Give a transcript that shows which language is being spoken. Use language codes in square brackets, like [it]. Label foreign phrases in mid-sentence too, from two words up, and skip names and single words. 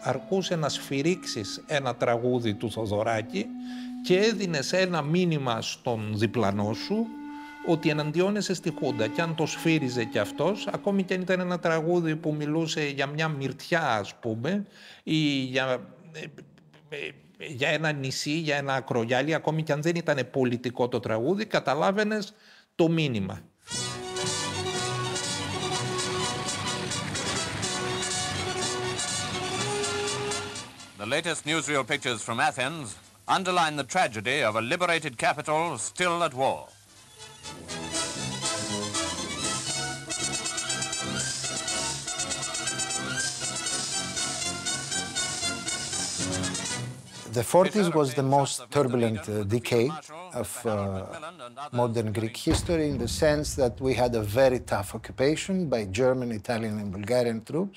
[el] Αρκούσε να σφυρίξεις ένα τραγούδι του Θεοδωράκη και έδινες ένα μήνυμα στον διπλανό σου ότι εναντιώνεσαι στη Χούντα και αν το σφύριζε κι αυτός, ακόμη και αν ήταν ένα τραγούδι που μιλούσε για μια μυρτιά, ας πούμε, ή για ένα νησί, για ένα ακρογιάλι, ακόμη και αν δεν ήταν πολιτικό το τραγούδι, καταλάβαινες το μήνυμα. [en] The latest newsreel pictures from Athens underline the tragedy of a liberated capital still at war. The 40s was the most turbulent decade of modern Greek history in the sense that we had a very tough occupation by German, Italian, and Bulgarian troops.